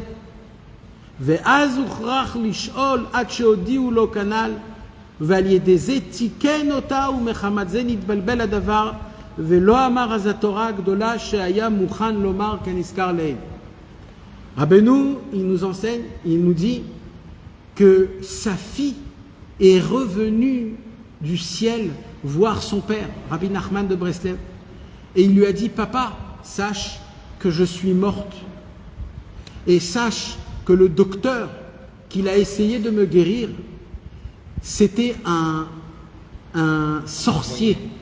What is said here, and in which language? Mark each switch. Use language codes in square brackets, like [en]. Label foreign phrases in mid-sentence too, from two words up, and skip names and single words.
[he] ואז הוכרח לשאול עד שהודיעו לו כנ"ל, ועל ידי זה תיקן אותה, ומחמת זה נתבלבל הדבר, ולא אמר אז התורה הגדולה שהיה מוכן לומר כנזכר לעיל. [fr] Rabbeinu, il nous enseigne, il nous dit que sa fille est revenue du ciel voir son père, Rabbi Nachman de Breslev, et il lui a dit, papa, sache que je suis morte, et sache que le docteur qu'il a essayé de me guérir, c'était un sorcier,